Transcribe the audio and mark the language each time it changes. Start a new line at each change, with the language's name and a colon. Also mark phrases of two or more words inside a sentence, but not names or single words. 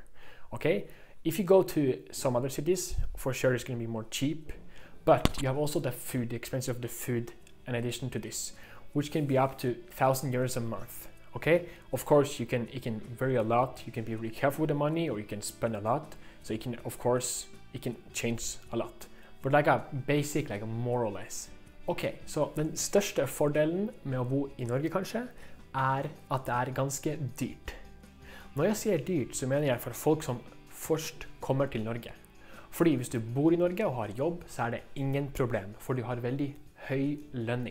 English: Okay, if you go to some other cities, for sure it's going to be more cheap, but you have also the food, the expense of the food in addition to this, which can be up to 1,000 euros a month. Okay, of course it can vary a lot. You can be really careful with the money or you can spend a lot. So it can, of course, it can change a lot. But like a basic, like more or less.
Norwegian: Ok, så den største fordelen med å bo i Norge kanskje, er at det er ganske dyrt. Når jeg sier dyrt, så mener jeg for folk som først kommer til Norge. Fordi hvis du bor i Norge og har jobb, så er det ingen problem, for du har veldig høy lønning.